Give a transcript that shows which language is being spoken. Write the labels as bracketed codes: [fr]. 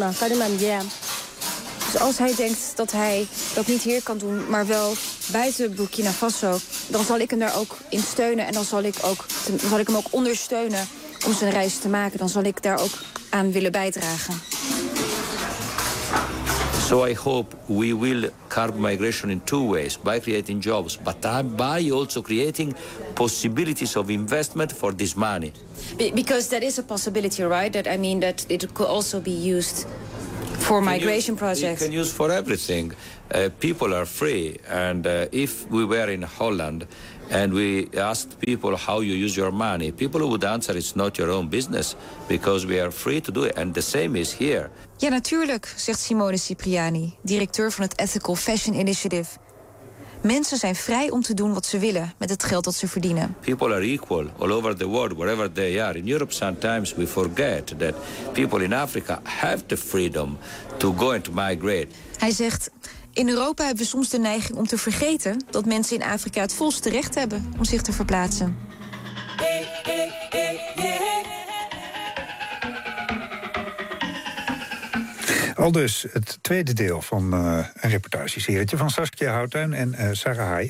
[nl] Dus als hij denkt dat hij dat niet hier kan doen, maar wel buiten Burkina Faso, dan zal ik hem daar ook in steunen. En dan zal ik hem ook ondersteunen om zijn reis te maken. Dan zal ik daar ook aan willen bijdragen. [en] So I hope we will curb migration in 2 ways. By creating jobs, but by also creating possibilities of investment for this money. Because that is a possibility, right? That I mean that it could also be used for migration projects. You can use for everything. People are free. And if we were in Holland and we asked people how you use your money, people would answer it's not your own business because we are free to do it. And the same is here. [nl] Ja, natuurlijk, zegt Simone Cipriani, directeur van het Ethical Fashion Initiative. Mensen zijn vrij om te doen wat ze willen met het geld dat ze verdienen. [en] People are equal all over the world, wherever they are. In Europe sometimes we forget that people in Africa have the freedom to go and to migrate. [nl] Hij zegt, in Europa hebben we soms de neiging om te vergeten dat mensen in Afrika het volste recht hebben om zich te verplaatsen. Al dus het tweede deel van een reportageserietje van Saskia Houtuin en Sarah Haai.